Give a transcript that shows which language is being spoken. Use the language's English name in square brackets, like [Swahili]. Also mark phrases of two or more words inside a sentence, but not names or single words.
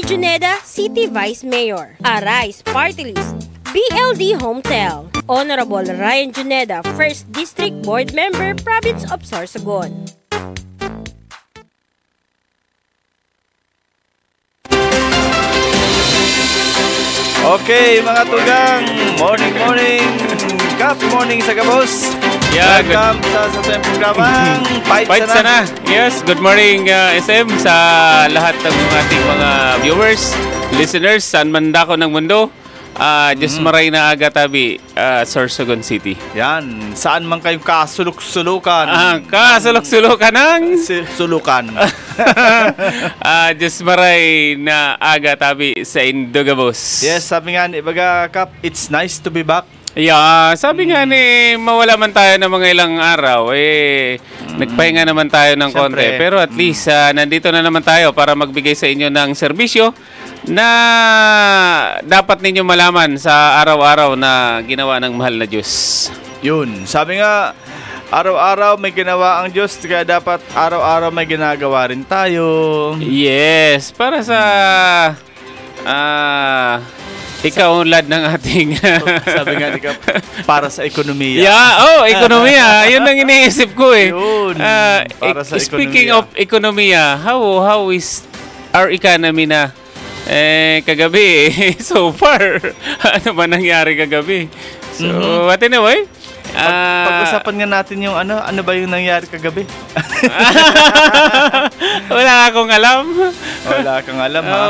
[English] Juneda, City Vice Mayor, Arise Party List, BLD Hometel, Honorable Ryan Juneda, 1st District Board Member, Province of Sorsogon. [Bikol] Okay, mga tugang, morning, Kap, morning sa kabos. Yeah, welcome sa tayong programang Fight Sana. [English] Yes, good morning [Filipino] SM sa lahat ng ating mga viewers, listeners, saan man dako ng mundo. [Bikol] Just maray na aga tabi, Sorsogon City. [Filipino] Yan, saan man kayong kasulok-sulukan. Kasulok-sulukan ng? Sulukan. [Bikol] Just maray na aga tabi sa Indogabos. [Filipino] Yes, sabi nga ni Baga Kap, [English] it's nice to be back. Yeah, [Filipino] sabi nga ni mawala man tayo ng mga ilang araw, nagpahinga naman tayo ng konti. Pero at least nandito na naman tayo para magbigay sa inyo ng serbisyo na dapat ninyo malaman sa araw-araw na ginawa ng mahal na Diyos. Yun, sabi nga, araw-araw may ginawa ang Diyos, kaya dapat araw-araw may ginagawa rin tayo. Yes, para sa ikaunlad ng ating sabi nga ni Kap, para sa ekonomiya. Yeah, ekonomiya. Yun ang iniisip ko eh. Yun, para sa [English] speaking of ekonomiya, how is our economy na? [Filipino] Kagabi so far, ano ba nangyari kagabi? [English] So, what anyway? [Filipino] Pag-usapan nga natin yung ano ba yung nangyari kagabi? Wala akong alam. Wala kang alam, ha?